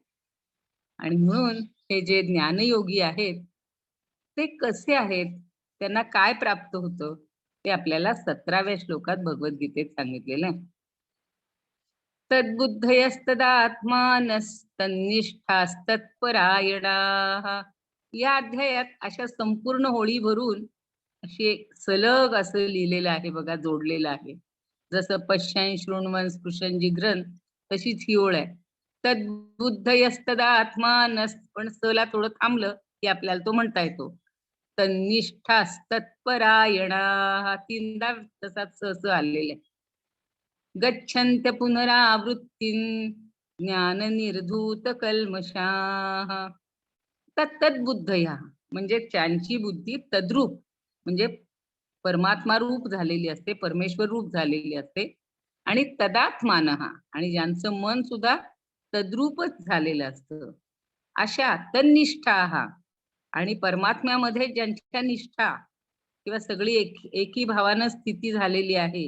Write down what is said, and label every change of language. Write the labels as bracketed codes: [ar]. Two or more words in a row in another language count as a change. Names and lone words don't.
[mr] आणि म्हणून हे जे ज्ञानयोगी आहेत ते कसे आहेत, त्यांना काय प्राप्त होतं, ते आपल्याला 17व्या श्लोकात भगवद्गीतेत सांगितलेलं आहे. [sa] तद्बुद्धयस्तदात्मानस्तन्निष्ठास्तत्परायणाः. [mr] या अध्यायात अशा संपूर्ण होळी भरून अशी एक सलग असं लिहिलेलं आहे बघा, जोडलेलं आहे. जसं [sa] पश्यन् शृण्वन् स्पृशन् जिघ्रन्, [mr] तशीच ही ओळ आहे. तद्बुद्धयस्तदात्मानस्, पण सला थोडं थांबलं की आपल्याला तो म्हणता येतो. तन्निष्ठास्तत्परायणाः, तीनदा तसाच स आलेला आहे. [sa] गच्छन्त्य पुनरावृत्तीं ज्ञान निर्धूत कल्मषाः. [mr] तत्तद्बुद्धया म्हणजे त्यांची बुद्धी तद्रूप म्हणजे परमात्मा रूप झालेली असते, परमेश्वर रूप झालेली असते. आणि तदात्मानः, आणि ज्यांचं मन सुद्धा तद्रूपच झालेलं असतं, अशा तन्निष्ठाः, आणि परमात्म्यामध्ये ज्यांच्या निष्ठा किंवा सगळी एकी भावानं स्थिती झालेली आहे.